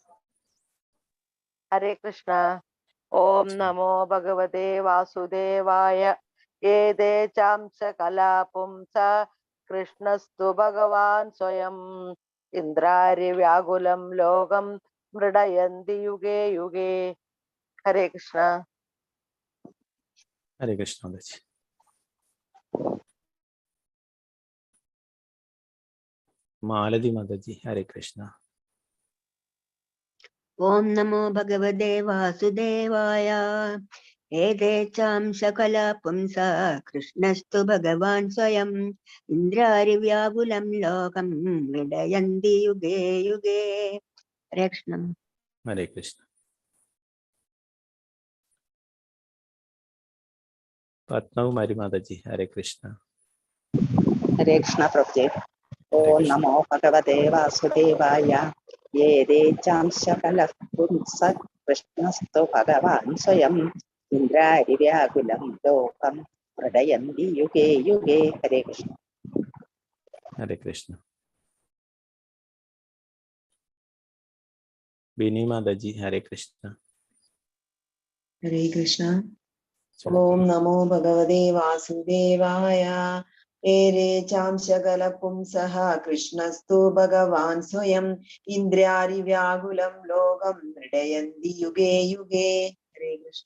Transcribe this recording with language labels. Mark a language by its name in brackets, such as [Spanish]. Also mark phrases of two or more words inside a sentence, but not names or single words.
[Sanskrit] ഹരേ കൃഷ്ണ. ഓം നമോ ഭഗവതേ വാസുദേവായ. ഏതേ ചാം സകലാ പുംസ കൃഷ്ണസ്തു ഭഗവാൻ സ്വയം ഇന്ദ്രാരി വ്യാകുലം ലോകം മൃഡയന്തി യുഗേ യുഗേ. ഹരേ കൃഷ്ണ. ഹരേ കൃഷ്ണ മാതാജി. മാലതി മാതാജി ഹരേ കൃഷ്ണ. ഓം നമോ ഭഗവതേ വാസുദേവായ. ഏതേചാം സകല പുംസ കൃഷ്ണസ്തു ഭഗവാൻ സ്വയം ഇന്ദ്രാരി വ്യാകുലം ലോകം മൃഡയന്തി യുഗേ യുഗേ. ഹരേ കൃഷ്ണ. ഹരേ കൃഷ്ണ. പത്മകുമാരി മാതാജി ഹരേ കൃഷ്ണ. ഹരേ കൃഷ്ണ പ്രഭുജി. ഹരേ ഓം കൃഷ്ണ. നമോ ഭഗവതേ വാസുദേവായ. ഏതേചാം ശകല പുംസ കൃഷ്ണസ്തു ഭഗവാൻ സ്വയം ഇന്ദ്രാരി വ്യാകുലം ലോകം മൃഡയന്തി യുഗേ യുഗേ. ഹരേ കൃഷ്ണ. ഹരേ കൃഷ്ണ. ബിനി മാതാജി ഹരേ കൃഷ്ണ. ഹരേ കൃഷ്ണ. [Malayalam] ചൊല്ലു. [Sanskrit] ഓം നമോ ഭഗവതേ വാസുദേവായ. ഏരേ ചാം ശകല പുംസഃ കൃഷ്ണസ്തു ഭഗവാൻ സ്വയം ഇന്ദ്രാരി വ്യാകുലം ലോകം മൃഡയന്തി യുഗേ യുഗേ. ഹരേ കൃഷ്ണ.